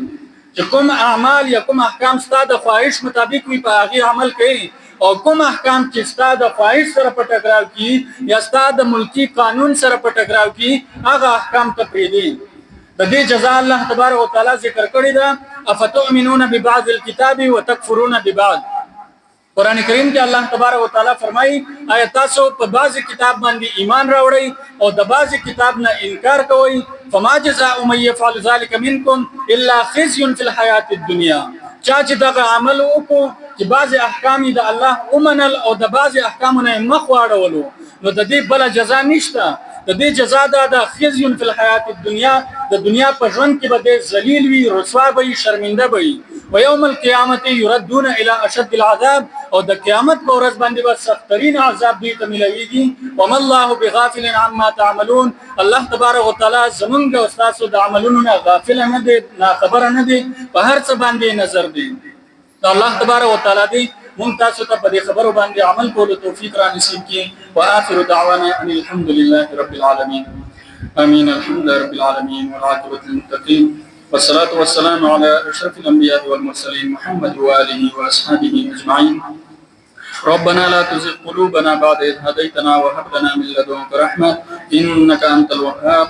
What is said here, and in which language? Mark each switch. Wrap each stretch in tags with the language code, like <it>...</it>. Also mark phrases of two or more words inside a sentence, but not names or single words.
<ps>چې کوم اعمال یا کوم احکام ستاسو د خواهش مطابق وي په هغه عمل کوي، او کوم احکام چې ستاسو د خواهش سره په ټکراو کې یا ستاسو د ملکی قانون سره په ټکراو کې هغه احکام ته پرې دي. د دې جزاء</ps> <ar>الله تبارک وتعالى</ar> <ps>ذکر کړی دا</ps> <ar>افتؤمنون ببعض الكتاب وتكفرون ببعض.</ar> <ps>قران کریم کې</ps> <ar>الله تبارک وتعالى</ar> <ps>فرمایي آیا تاسو په بعض کتاب باندې ایمان راوړئ او د بعض کتاب نه انکار کوئ،</ps> <ar>فما جزاء من يفعل ذلك منكم الا خزي في الحياه الدنيا.</ar> <ps>چا چې دا عمل وکړو چې بعض احکام د الله اومنل او د بعض احکامونه مخ واړولو، نو د دې بل جزاء نشته. د دې جزاء د</ps> <ar>خزي في الحياه الدنيا،</ar> <ps>د دنیا په ژوند کې به ذلیل وي، رسوا وي، شرمنده وي.</ps> <ar>ويوم القيامه يردون الى اشد العذاب،</ar> <ps>او د قیامت په ورځ باندې به سخترین عذاب دوی ته ملويږي.</ps> <ar>وما الله بغافل عما تعملون. الله تبارک وتعالى</ar> <ps>زمونږ او تاسو د عملونو نه غافل نه دي، نه خبر نه دي، په هر څه باندې نظر دي.</ps> <ar>الله تبارک وتعالى</ar> <ps>دې مونږ تاسو ته په دې خبرو باندې عمل کولو توفیق را نصیب کړي.</ps> <ar>واخر دعوانا ان الحمد لله رب العالمين. امين. الحمد لله رب العالمين والعاقبة للمتقين، والصلاة والسلام على أشرف الأنبياء والمرسلين محمد وآله وأصحابه أجمعين. ربنا لا تزغ قلوبنا بعد إذ هديتنا وهب لنا من لدنك رحمة إنك أنت الوهاب.</ar>